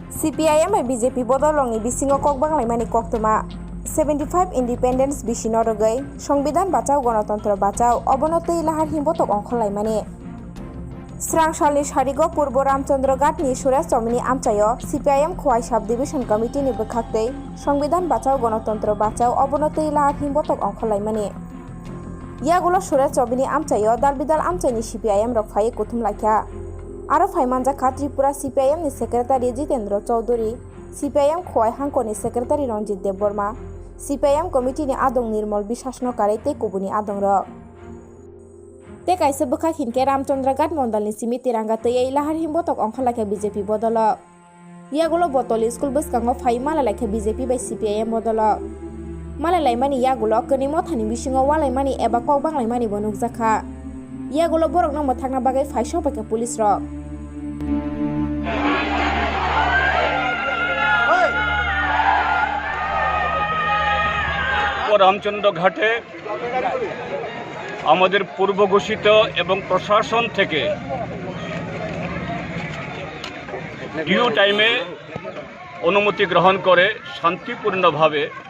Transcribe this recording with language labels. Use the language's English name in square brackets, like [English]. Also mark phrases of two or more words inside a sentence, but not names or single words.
[Kok Borok] CPIM BJP Bodolongni bisingo kokbanglaimani koktoma 75 Independence bisino rogai [Bangla] সংবিধান বাঁচাও গণতন্ত্র বাঁচাও [Kok Borok] অবনতি লাহার হিমবতক অংখলাইমানি স্রাং সালনি সারিগো পূর্ব রামচন্দ্র ঘাটনি সুরেশ চমিনি আমচায় CPIM খোয়াই সাব ডিভিশন কমিটিনি বখাকতৈ [Bangla] সংবিধান বাঁচাও গণতন্ত্র বাঁচাও [Kok Borok] অবনতি লাহার হিমবতক অংখলাইমানি ইয়াগুলো সুরেশ চমিনি আমচায় দালবিদাল আমচাইনি CPIM রকফাই কুথুম লাইখা আরো ফাইমানজাখা ত্রিপুরা CPIM ni সেক্রেটারি জিতেন্দ্র চৌধুরী CPIM খোয়াই হাঙ্কনি সেক্রেটারি রঞ্জিত দেববর্মা CPIM কমিটিনি আদং নির্মল বিশ্বাসনো কারাইতে কুবুনি আদং রক te kaisa bukha hinke ramchandra ghat mondalni simi tiranga tei lahar himbotok ongkhalakha BJP bodolok yagulo botol school buskango phai malalakha BJP bai CPIM bodolok malalaimani yagulo kanimo thani bisingo walaimani eba kokbanglaimani bonukjakha yagulo borok nangmo thakna bagai phai sopake police rok [Bangla] রামচন্দ্র ঘাটে আমাদের পূর্ব ঘোষিত এবং প্রশাসন থেকে ডিউ টাইমে অনুমতি গ্রহণ করে শান্তিপূর্ণভাবে